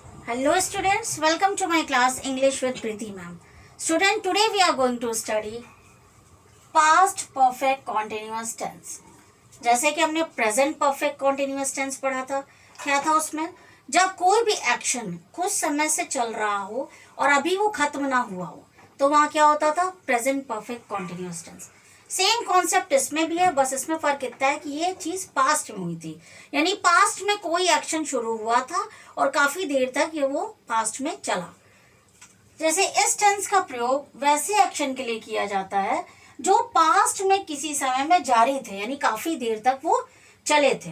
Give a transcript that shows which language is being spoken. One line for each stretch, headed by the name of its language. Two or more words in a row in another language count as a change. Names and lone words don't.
English: Hello students, welcome to my class English with Preeti ma'am. Student, today we are going to study past perfect continuous tense.
Hindi: जैसे कि हमने
English: present perfect continuous tense
Hindi: पढ़ा था, क्या था उसमें? जब कोई भी एक्शन कुछ समय से चल रहा हो और अभी वो खत्म ना हुआ हो, तो वहाँ क्या होता था?
English: present perfect continuous tense. same concept
Hindi: इसमें भी है, बस इसमें फर्क इतना है कि ये चीज पास्ट में हुई थी, यानी पास्ट में कोई एक्शन शुरू हुआ था और काफी देर तक ये वो पास्ट में चला। जैसे इस टेंस का प्रयोग वैसे एक्शन के लिए किया जाता है जो पास्ट में किसी समय में जारी थे, यानी काफी देर तक वो चले थे।